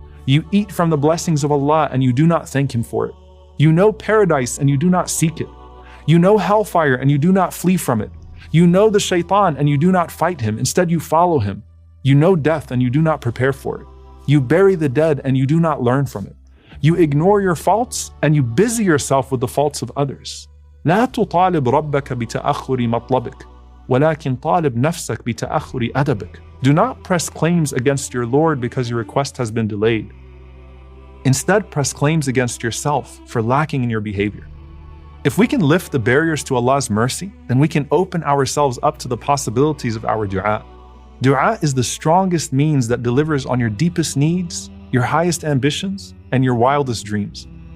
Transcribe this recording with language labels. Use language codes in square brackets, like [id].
[en] You eat from the blessings of Allah and you do not thank Him for it. You know paradise and you do not seek it. You know hellfire and you do not flee from it. You know the shaitan and you do not fight him. Instead you follow him. You know death and you do not prepare for it. You bury the dead and you do not learn from it. You ignore your faults and you busy yourself with the faults of others. [ar] لا تطالب ربك بتأخر مطلبك ولكن طالب نفسك بتأخر أدبك. [en] Do not press claims against your Lord because your request has been delayed. Instead, press claims against yourself for lacking in your behavior. If we can lift the barriers to Allah's mercy, then we can open ourselves up to the possibilities of our du'a. Du'a is the strongest means that delivers on your deepest needs, your highest ambitions, and your wildest dreams.